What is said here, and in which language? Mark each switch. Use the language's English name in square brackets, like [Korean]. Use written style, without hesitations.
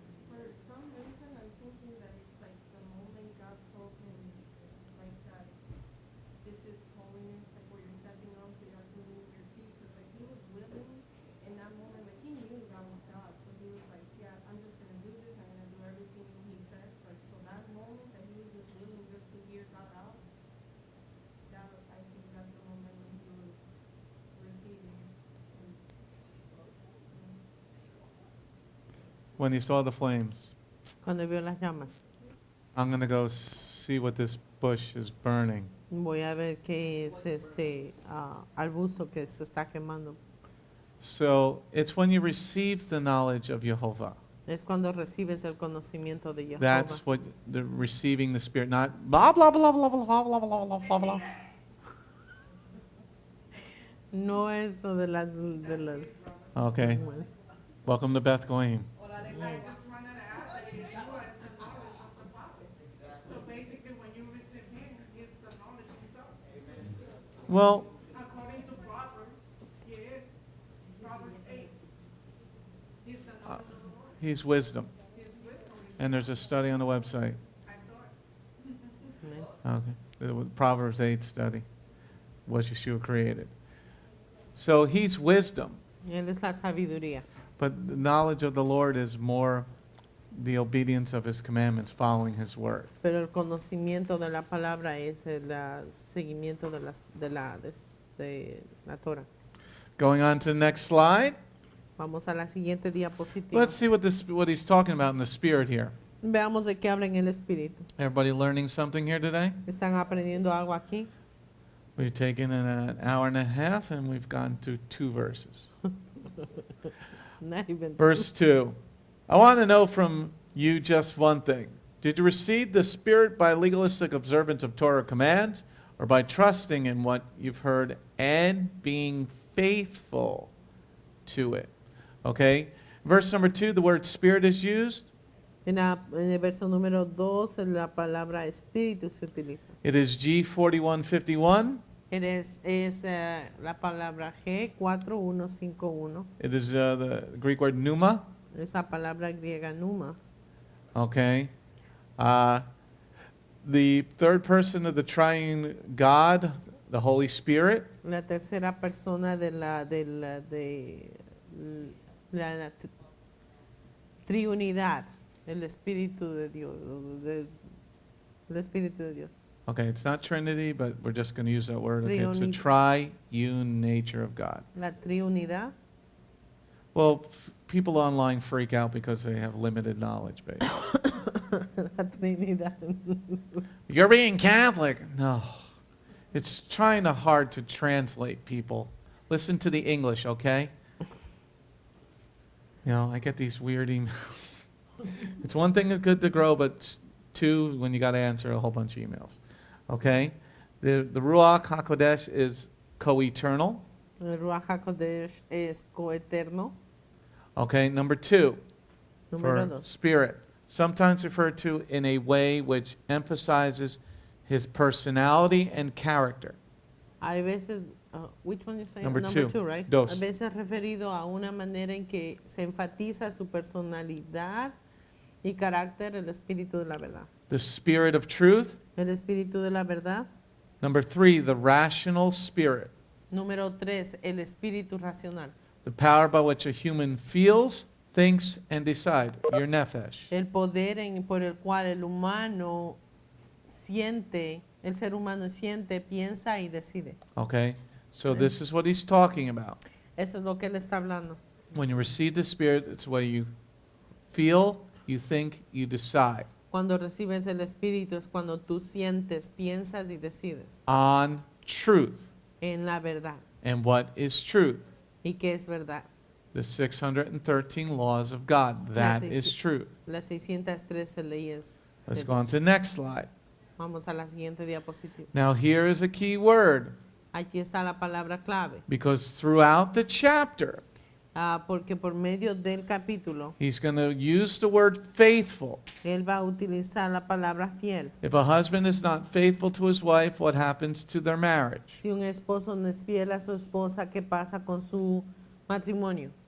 [English] For some reason, I'm thinking that it's like the moment God told him, like that, this is holiness, like where you're stepping on, so you have to move your feet, because like he was willing in that moment, like he knew that was God, so he was like, yeah, I'm just gonna do this, I'm gonna do everything he says, like, so that moment that he was just willing just to hear God out, that, I think that's the moment when he was receiving. When he saw the flames. [Spanish] Cuando vio las llamas. [English] I'm going to go see what this bush is burning. [Spanish] Voy a ver qué es este arbusto que se está quemando. [English] So it's when you receive the knowledge of Jehovah. [Spanish] Es cuando recibes el conocimiento de Jehová. [English] That's what the receiving the Spirit, not blah blah blah blah blah blah blah blah blah blah blah. [Spanish] No eso de las [English] Okay. Welcome to Beth Goyim. I just wanted to add that Yeshua is the knowledge of the prophet. So basically, when you receive him, he's the knowledge himself. Well, According to Proverbs, he is. Proverbs 8. He's the knowledge of the Lord. he's wisdom. His wisdom is, And there's a study on the website. I saw it. Okay. The Proverbs 8 study. Was Yeshua created. So he's wisdom. [Spanish] Él es la sabiduría. [English] But the knowledge of the Lord is more the obedience of his commandments, following his word. [Spanish] Pero el conocimiento de la palabra es el seguimiento de la Torah. [English] Going on to the next slide. [Spanish] Vamos a la siguiente diapositiva. [English] Let's see what he's talking about in the Spirit here. [Spanish] Veamos de qué habla en el Espíritu. [English] Everybody learning something here today? [Spanish] ¿Están aprendiendo algo aquí? [English] We've taken an hour and a half and we've gone to 2 verses. Not even Verse 2. I want to know from you just one thing. Did you receive the Spirit by legalistic observance of Torah commands, or by trusting in what you've heard and being faithful to it? Okay? Verse number 2, the word Spirit is used. [Spanish] En el verso número 2, la palabra espíritu se utiliza. [English] It is G4151. [Spanish] Es la palabra G4151. [English] It is the Greek word pneuma. [Spanish] Esa palabra griega pneuma. [English] Okay. The third person of the triune God, the Holy Spirit. [Spanish] La tercera persona de la triunidad, el Espíritu de Dios, el Espíritu de Dios. [English] Okay, it's not Trinity, but we're just going to use that word. Okay, it's the [Spanish] Triunidad. [English] triune nature of God. [Spanish] La triunidad. [English] Well, people online freak out because they have limited knowledge base. [Spanish] La Trinidad. [English] You're being Catholic. No. It's trying hard to translate people. Listen to the English, okay? You know, I get these weird emails. It's one thing that's good to grow, but 2 when you got to answer a whole bunch of emails. Okay? The Ruach HaKodesh is co-eternal. El Ruach HaKodesh es coeterno. Okay, number 2, [Spanish] Número [English] for 2. spirit, sometimes referred to in a way which emphasizes his personality and character. [Spanish] Hay veces, [English] which one you say? Number 2, right? [Spanish] dos. A veces referido a una manera en que se enfatiza su personalidad Y carácter, el espíritu de la verdad. [English] The spirit of truth. [Spanish] El espíritu de la verdad. [English] Number 3, the rational spirit. [Spanish] Número 3, el espíritu racional. [English] The power by which a human feels, thinks, and decide. Your nefesh. [Spanish] El poder por el cual el humano siente, el ser humano siente, piensa y decide. [English] Okay? So this is what he's talking about. [Spanish] Eso es lo que él está hablando. [English] When you receive the Spirit, it's the way you feel, you think, you decide. [Spanish] Cuando recibes el espíritu es cuando tú sientes, piensas y decides. [English] On truth. [Spanish] En la verdad. [English] And what is truth? [Spanish] ¿Y qué es verdad? [English] The 613 laws of God. That is truth. [Spanish] Las 613 leyes. [English] Let's [Spanish] de [English] go on [Spanish] Dios. [English] to the next slide. [Spanish] Vamos a la siguiente diapositiva. [English] Now here is a key word. [Spanish] Aquí está la palabra clave. [English] Because throughout the chapter, [Spanish] Porque por medio del capítulo, [English] he's going to use the word faithful. [Spanish] él va a utilizar la palabra fiel. [English] If a husband is not faithful to his wife, what happens to their marriage? [Spanish] Si un esposo no es fiel a su esposa, ¿qué pasa con su matrimonio?